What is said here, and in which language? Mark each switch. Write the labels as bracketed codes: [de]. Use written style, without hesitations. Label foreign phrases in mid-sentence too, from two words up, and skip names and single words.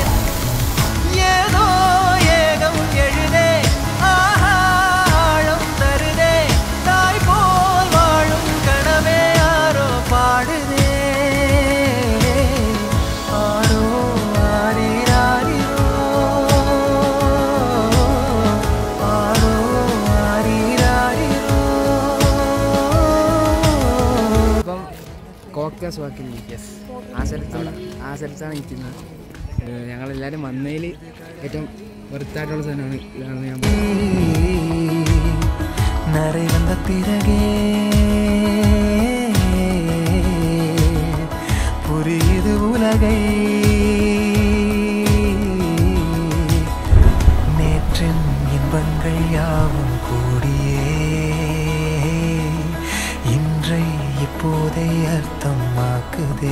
[ta] ஏதோ ஏகம் எழுதே ஆழம் தருதே தாய் போல் வாழும் கனவே யாரோ பாடுதே. ஆரோ ஆரீராரோ ஆரோ ஆரீராரோ. [ml] ഇപ്പം കോക്കസ് വാക്കില്ലേ? യെസ്, ആ സ്ഥലത്താണ് ഇരിക്കുന്നത്. ഞങ്ങളെല്ലാവരും വന്നതിൽ ഏറ്റവും വെറുത്തായിട്ടുള്ള സ്ഥലമാണ് ഇതാണ്. ഞാൻ [ta] நரை வந்த பிறகே புரியுது உலகை நேற்றின் இன்பங்கள் யாவும் கூடியே இன்றை இப்போதை அர்த்தமாக்குதே.